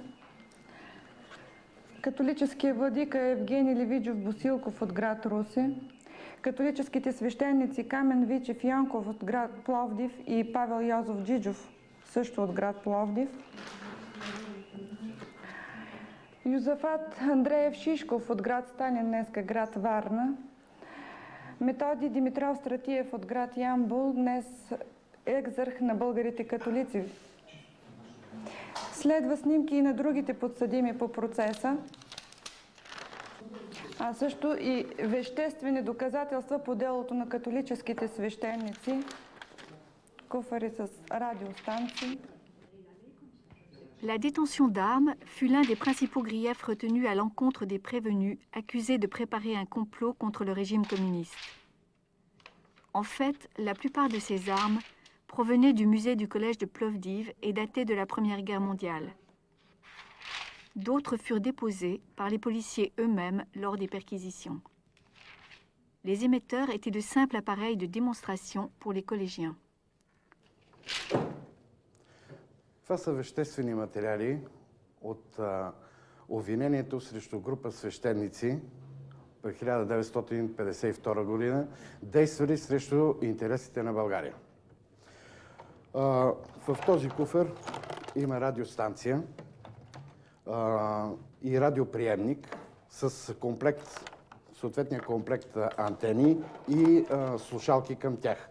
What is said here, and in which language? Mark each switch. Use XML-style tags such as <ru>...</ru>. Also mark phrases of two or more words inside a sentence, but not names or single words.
<bg>Католическият владика Евгений Левиджов Босилков от град Русе, католическите свещеници Камен Вичев Янков от град Пловдив и Павел Йозов Джиджов, също от град Пловдив, Юзафат Андреев Шишков от град Сталин, днеска град Варна, Методи Димитров Стратиев от град Ямбол, днес екзарх на българите католици. Следва снимки и на другите подсъдими по процеса, а също и веществени доказателства по делото на католическите свещеници, куфари с радиостанции.</bg> <fr>La détention d'armes fut l'un des principaux griefs retenus à l'encontre des prévenus accusés de préparer un complot contre le régime communiste. En fait, la plupart de ces armes provenaient du musée du collège de Plovdiv et dataient de la Première Guerre mondiale. D'autres furent déposées par les policiers eux-mêmes lors des perquisitions. Les émetteurs étaient de simples appareils de démonstration pour les collégiens.</fr> <bg>Това са веществени материали от обвинението срещу група свещеници през 1952 година, действали срещу интересите на България. В този куфър има радиостанция и радиоприемник с комплект, съответния комплект антени и слушалки към тях.</bg>